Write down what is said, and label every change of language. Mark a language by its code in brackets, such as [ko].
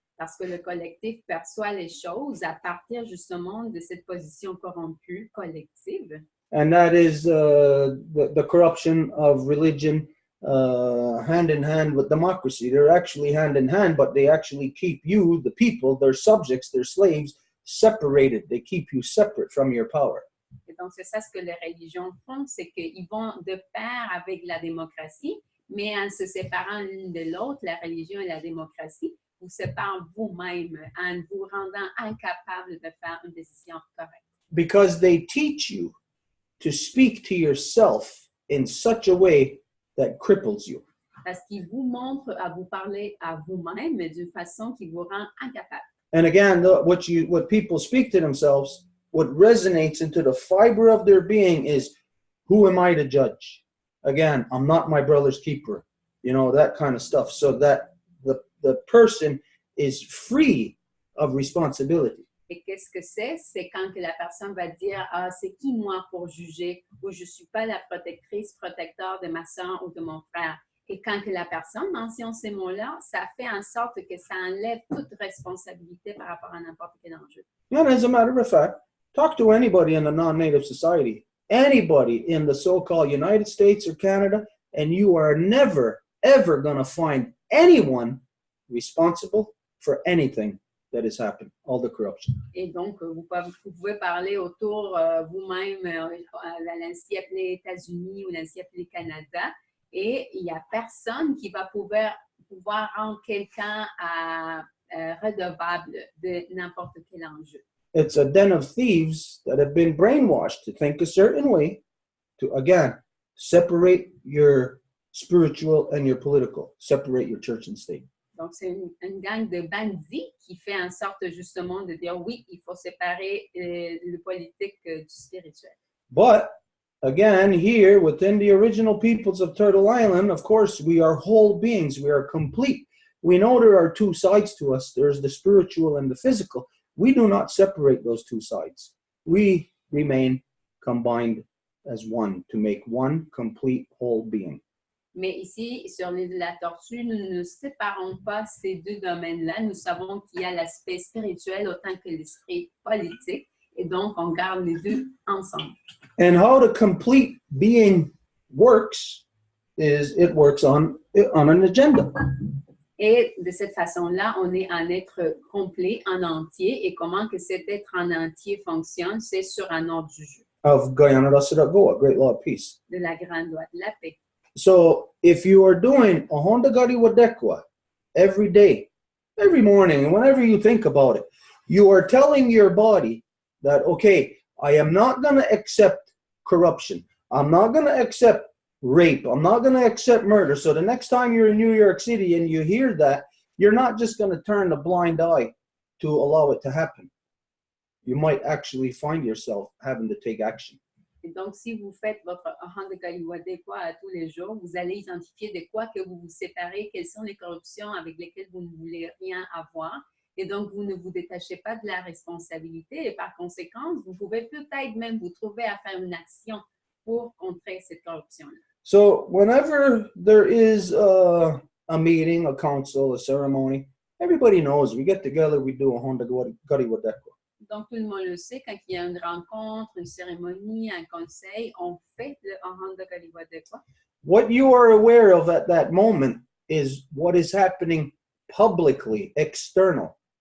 [fr] Parce que le collectif perçoit les choses à partir justement de cette position corrompue collective. [en] And that is the corruption of religion hand in hand with democracy. They're actually hand in hand, but they actually keep you, the people, their subjects, their slaves, separated. They keep you separate from your power. [fr] Et donc, c'est ça ce que les religions font, c'est qu'ils vont de pair avec la démocratie, mais en se séparant l'une de l'autre, la religion et la démocratie, vous séparent vous-même en vous rendant incapable de faire une décision correcte. [en] Because they teach you to speak to yourself in such a way that cripples you. [fr] Parce qu'ils vous montrent à vous parler à vous-même d'une façon qui vous rend incapable. [en] And again, what people speak to themselves, what resonates into the fiber of their being is, who am I to judge? Again, I'm not my brother's keeper. You know, that kind of stuff. So that the person is free of responsibility. [fr] Et qu'est-ce que c'est? C'est quand que la personne va dire « Ah, c'est qui moi pour juger » ou « Je ne suis pas la protectrice, protecteur de ma soeur ou de mon frère ». Et quand que la personne mentionne ces mots-là, ça fait en sorte que ça enlève toute responsabilité par rapport à n'importe quel enjeu. [en] And as a matter of fact, talk to anybody in a non-native society, anybody in the so-called United States or Canada, and you are never, ever going to find anyone responsible for anything that has happened, all the corruption. [fr] Et donc, vous pouvez parler autour vous-même à l'ancien appelé États-Unis ou l'ancien appelé Canada, et il n'y a personne qui va pouvoir rendre quelqu'un redevable de n'importe quel enjeu. [en] It's a den of thieves that have been brainwashed to think a certain way, to, again, separate your spiritual and your political, separate your church and state. [fr] Donc, c'est une gang de bandits qui fait en sorte justement de dire oui, il faut séparer le politique du spirituel. [en] But, again, here, within the original peoples of Turtle Island, of course, we are whole beings. We are complete. We know there are two sides to us. There's the spiritual and the physical. We do not separate those two sides. We remain combined as one to make one complete whole being. [fr] Mais ici, sur l'île de la Tortue, nous ne séparons pas ces deux domaines-là. Nous savons qu'il y a l'aspect spirituel autant que l'aspect politique. Et donc, on garde les deux ensemble. [en] And how the complete being works is it works on an agenda. [fr] Et de cette façon-là, on est un être complet, en entier. Et comment que cet être en entier fonctionne, c'est sur un ordre du jeu. [en] Of Guyana Go, a great law of peace. [fr] De la grande loi de la paix. [en] So if you are doing a Honda Gari Wadekwa every day, every morning, and whenever you think about it, you are telling your body that, okay, I am not going to accept corruption. I'm not going to accept rape. I'm not going to accept murder. So the next time you're in New York City and you hear that, you're not just going to turn a blind eye to allow it to happen. You might actually find yourself having to take action. [fr] Et donc, si vous faites votre Honda Galiwadekwa à tous les jours, vous allez identifier de quoi que vous vous séparez, quelles sont les corruptions avec lesquelles vous ne voulez rien avoir. Et donc, vous ne vous détachez pas de la responsabilité. Et par conséquent, vous pouvez peut-être même vous trouver à faire une action pour contrer cette corruption-là. [en] So whenever there is a meeting, a council, a ceremony, everybody knows we get together, we do a Honda Gari Wadekwa. [fr] Donc, tout le monde le sait, quand il y a une rencontre, une cérémonie, un conseil, on fait le Honda Galiwadekwa. [en] What you are aware of at that moment is what is happening publicly, external.